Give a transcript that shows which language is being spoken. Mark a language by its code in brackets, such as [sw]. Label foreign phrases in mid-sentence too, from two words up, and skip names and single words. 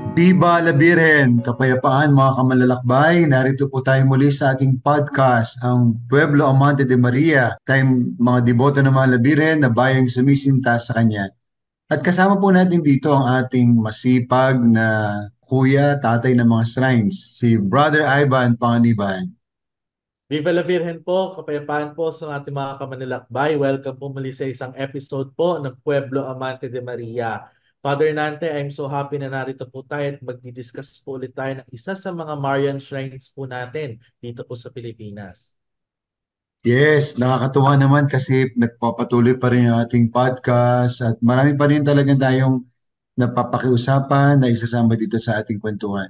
[es] Viva la Virgen! [tl] Kapayapaan mga kamalalakbay! Narito po tayo muli sa ating podcast, ang Pueblo Amante de Maria. Tayong mga deboto ng mga la Virgen na bayang sumisinta sa Kanya. At kasama po natin dito ang ating masipag na kuya, tatay ng mga shrines, si Brother Ivan Panganiban. [es] Viva la Virgen [tl] po, kapayapaan po sa ating mga kamanlalakbay. Welcome po muli sa isang episode po ng Pueblo Amante de Maria. Father Nante, [en] I'm so happy [tl] na narito po tayo at magdi-discuss po ulit tayo ng isa sa mga [en] Marian shrines [tl] po natin dito po sa Pilipinas. Yes, nakakatuwa naman kasi nagpapatuloy pa rin ang ating podcast at marami pa rin talagang tayong napapakiusapan na isasama dito sa ating kwentuhan.